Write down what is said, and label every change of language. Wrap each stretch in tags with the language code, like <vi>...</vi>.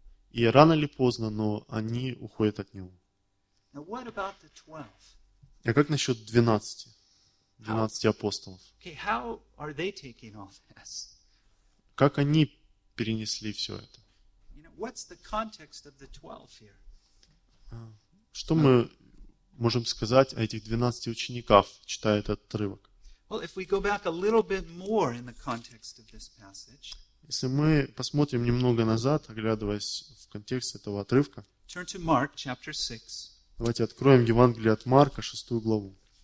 <ru>И рано или поздно, но они уходят от Него. А как насчет 12? 12 апостолов.</ru> <en>Okay, how are they taking all this?</en> <ru>Как они перенесли все это?</ru> <en>You know, what's the context of the 12 here?</en> <ru>Что мы можем сказать о этих 12 учениках, читая этот отрывок?</ru> <en>Well, if we go back a little bit more in the context of this passage,</en> <ru>если мы посмотрим немного назад, оглядываясь в контекст этого отрывка,</ru> <en>turn to Mark, chapter 6.</en> <ru>Давайте откроем Евангелие от Марка, 6 главу.</ru>